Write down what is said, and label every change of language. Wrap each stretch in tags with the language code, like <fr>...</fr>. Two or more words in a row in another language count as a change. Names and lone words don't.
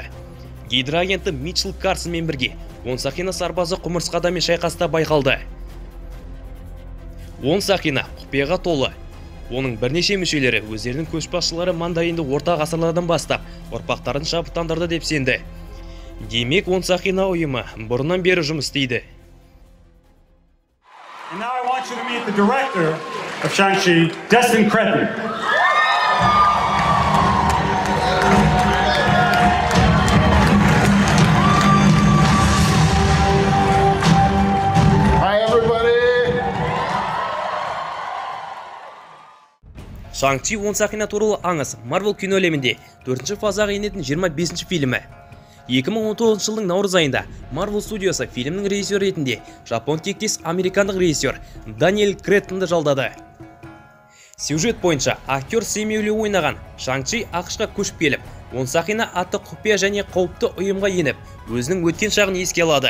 <kk>Гидроагенті Митчелл Карсонмен бірге 10 сақина сарбазы құмырсқадамен шайқаста байқалды. 10 сақина құпияға толы. Оның бірнеше мүшелері өздерінің көшбасшылары мандаринді орта ғасырлардан бастап ұрпақтарын шабыттандырды деп сенді. Демек 10 сақина ұйымы бұрыннан бері жұмыс істейді.</kk> <en>And now I want you to meet the director of Shang-Chi, Destin Cretton.</en> <kk>Shang-Chi 10 сақина туралы аңыз Marvel кино әлемінде 4-ші фазаға енетін 25-ші фильмі. 2019 жылдың наурыз айында Marvel студиясы фильмнің режиссері ретінде жапон тектес американдық режиссер Даниэль Креттонды жалдады. Сюжет бойынша актер Сэмюэл ойнаған Shang-Chi ақшқа көшіп келіп, 10 сақина атты құпия және қауіпті ұйымға еніп, өзінің өткен шағын еске алады.</kk>